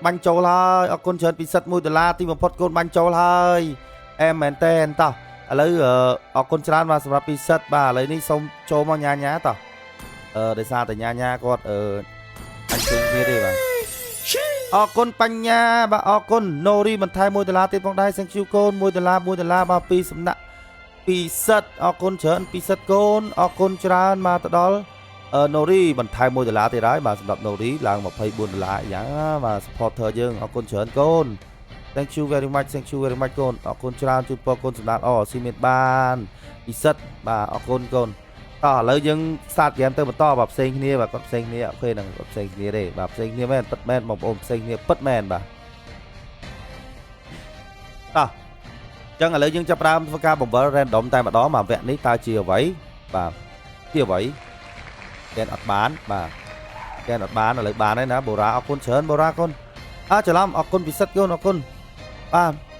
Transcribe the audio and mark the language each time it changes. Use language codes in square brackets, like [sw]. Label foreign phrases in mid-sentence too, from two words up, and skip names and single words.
[km] បាញ់ចូលហើយអរគុណច្រើនពិសិដ្ឋ$1ទីបំផុតកូនបាញ់ចូលហើយអែមមែនតែនតោះឥឡូវអរគុណច្រើនបាទសម្រាប់ពិសិដ្ឋបាទឥឡូវនេះសូមចូលមកញ៉ាតោះដោយសារតែញ៉ាគាត់អ ញ្ជើញគ្នាទេបាទអរគុណបញ្ញាបាទអរគុណ Nori បន្ថែម$1ទៀតផងដែរ [en] thank you [km] កូន$1បាទពីសំណាក់ពិសិ ដ្ឋអរគុណច្រើនពិសិដ្ឋកូនអរគុណច្រើនមកទៅដល់Nori បន្ថែម$1ទៀតហើយបាទសម្រាប់ Nori ឡើង$24យ៉ាងបាទ supporter យើងអរគុណច្រើនកូន [en] thank you very much [km] កូនអរគុណច្រើនជូនពរកូនសម្រាប់ស៊ីមានបានពិសិដ្ឋបាទអរគុណកូនតោះឥឡូវយើង [en] start game [km] ទៅបន្តបាទផ្សេងគ្នាបាទគាត់ផ្សេងគ្នាអូខេហ្នឹងគាត់ផ្សេងគ្នាទេបាទផ្សេងគ្នាមែនពិតមែនបងប្អូនផ្សេងគ្នាពិតមែនបាទ តោះអញ្ចឹងឥឡូវយើងចាប់ផ្ដើមធ្វើការបង្វិល random តែម្ដងមកវគ្គនេះតើជាអ្វីបាទជាអ្វីកែនអត់បានបាទកែនអត់បានឥឡូវបានហើយណាបូរ៉ាអរគុណច្រើនបូរ៉ាកូនច្រឡំអរគុណពិសិដ្ឋកូនអរគុណបាទ